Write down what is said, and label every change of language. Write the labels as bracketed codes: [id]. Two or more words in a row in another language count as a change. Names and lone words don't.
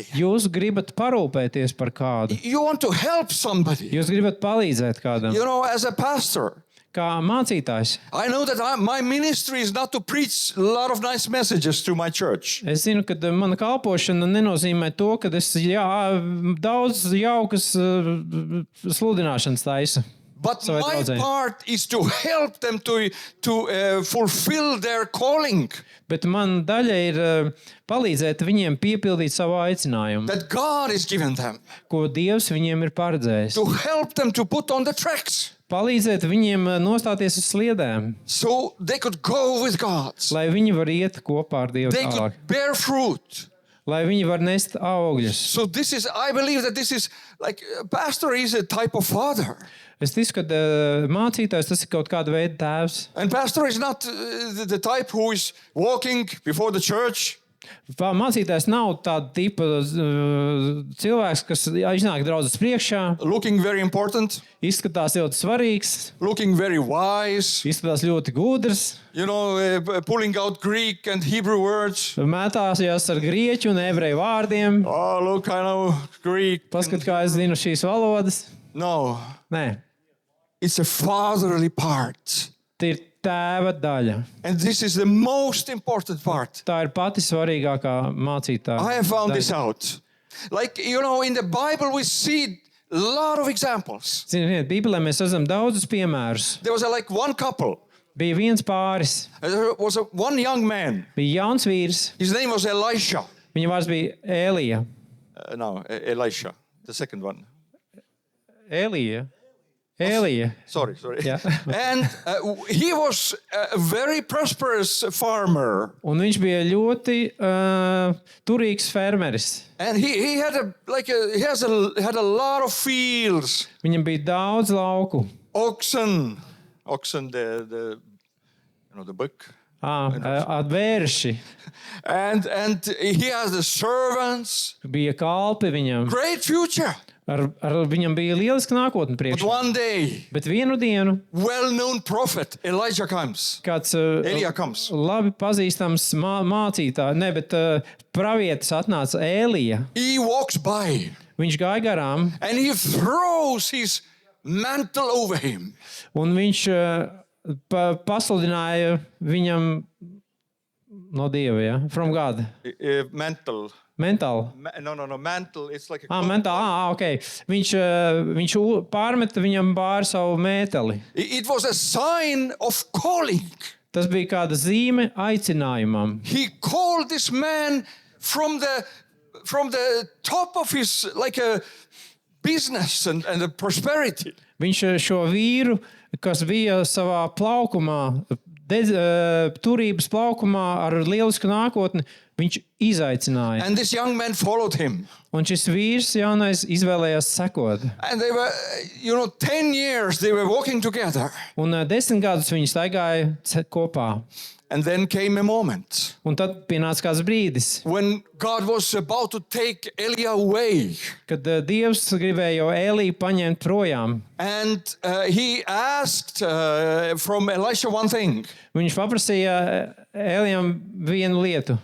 [lv] Jūs gribat parūpēties par kādu. [en] You want to help somebody. [lv] Jūs gribat palīdzēt kādam. [en] You know, as a pastor, [lv] Kā mācītājs, [en] I know that my ministry is not to preach a lot of nice messages to my church. [lv] es zinu, ka mana kalpošana nenozīmē to, ka es daudz jaukas sludināšanas taisu. [en] But [lv] savai [en] my [lv] draudzē. [en] part is to help them to fulfill their calling [lv] Bet man daļa ir palīdzēt viņiem piepildīt savu aicinājumu, [en] that God is given them, [lv] ko Dievs viņiem ir paredzējis. [en] to help them to put on the tracks [lv] Palīdzēt viņiem nostāties uz sliedēm, [en] so they could go with God. [lv] lai viņi var iet kopā ar Dievu [en] They [lv] tālāk, [en] could bear fruit. [lv] lai viņi var nest augļus. [en] So this is, I believe that this is like, pastor is a type of father. [lv] Es ticu, ka mācītājs tas ir kaut kāda veida tēvs. [en] And pastor is not the type who is walking before the church, [lv] Mācītājs nav tāda tipa cilvēks, kas iznāk draudzes priekšā, [en] looking very important, [lv] izskatās ļoti svarīgs, [en] looking very wise, [lv] izskatās ļoti gudrs, [en] you know, pulling out Greek and Hebrew words. [lv] mētāsies ar grieķu un ebreju vārdiem. [en] Oh, look, I know Greek. [lv] Paskat, kā es zinu šīs valodas. [en] No, [lv] Nē, [en] it's a fatherly part. [lv] tie ir tēva daļa. [en] And this is the most important part. [lv] Tā ir pati svarīgākā mācītāja. [en] I have found this [lv] daļa. [en] out. Like, you know, in the Bible we see a lot of examples. [lv] Ziniet, Bībelē mēs redzam daudzus piemērus. [en] There was like one couple. [lv] Bija viens pāris, [en] There was one young man. [lv] bija jauns vīrs, [en] His name was Elisha. [lv] viņa vārds bija Ēlija. [en] No, Elisha, the second one. [lv] Ēlija. [en] Sorry. Yeah. And he was a very prosperous farmer. [lv] Un viņš bija ļoti turīgs fermeris. [en] And he had had a lot of fields, [lv] Viņam bija daudz lauku. [en] oxen, the book. [lv] Atvērši. [en] And he has the servants. [lv] Bija kalpi viņam. [en] Great future. [lv] Ar viņam bija lieliska nākotne [en] But [lv] priekšā. [en] one day, [lv] Bet vienu dienu [en] well-known prophet Elijah comes. [lv] kāds [en] Elija comes. [lv] labi pazīstams mācītājs, pravietis atnāca Ēlija. [en] He walks by [lv] Viņš gāja garām [en] and he throws his mantle over him. [lv] un viņš pasludināja viņam no Dieva, ja? [en] From God. Mantle. [lv] Mentāli. [en] No, mantle. It's like a [lv] Mentāli, ok. Viņš pārmeta viņam pāri savu mēteli. [en] It was a sign of calling. [lv] Tas bija kāda zīme aicinājumam. [en] He called this man from the top of his like a business and the prosperity. [lv] Viņš šo vīru, kas bija savā plaukumā, turības plaukumā ar lielisku nākotni, viņš izaicināja. [en] And this young man followed him. [lv] Un šis vīrs jaunais izvēlējās sekot. [en] And they were, 10 years they were walking together. [lv] Un 10 gadus viņi staigāja kopā. [en] And then came a moment [lv] Un tad pienāca kāds brīdis, [en] when God was about to take Elia away. [lv] kad Dievs gribēja jau Ēliju paņemt projām. [en] And he asked from Elisha one thing. [lv] Viņš paprasīja Ēlijam vienu lietu.